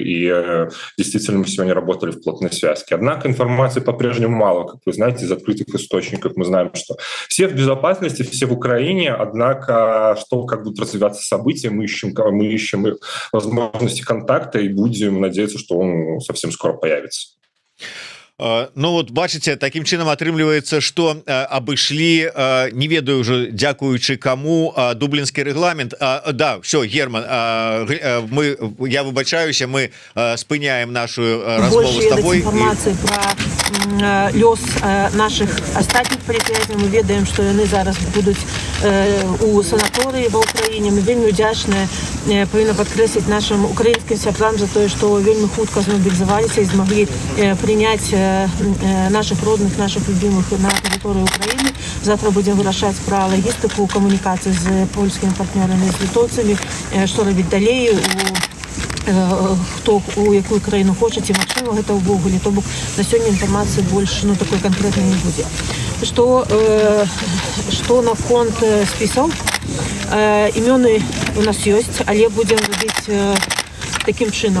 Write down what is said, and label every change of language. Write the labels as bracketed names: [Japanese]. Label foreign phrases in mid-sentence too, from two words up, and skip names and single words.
[Russian] И действительно мы сегодня работали в плотной связке. Однако информации по-прежнему мало. Как вы знаете, из открытых источников мы знаем, что все в безопасности, все в Украине, однако как будут развиваться события, мы ищем их возможности контакта и будем надеяться, что он совсем скоро появится. [Belarusian] Ну вот бачыце, таким чынам атрымліваецца, что абышлі, не ведаю уже дзякуючы кому, дублінскі рэгламент. Да, все, Герман, я выбачаюся, мы спыняем нашу размову с тобой. Информации про лёс наших остатніх палітвязнів. Мы ведаем, что яны зараз будуць у санаторыі ва Украіне. Мы вельмі удзячныя, павінна падкрэсліць нашим украінскім сябрам за тое, што вельмі хутка змабілізаваліся і змаглі прыняць наших родных, наших любимых на территории Украины. [Russian] Завтра будем вырашаць про логистику, коммуникации с польскими партнерами, с литовцами, что [Belarusian] робіць далей, хто у якую краіну хоча, ці магчыма гэта ўвогуле. То бок на сёння інфармацыі больш такой канкрэтнай не будзе. Што наконт спісаў? Імёны у нас ёсць, але будзем рабіць таким чынам.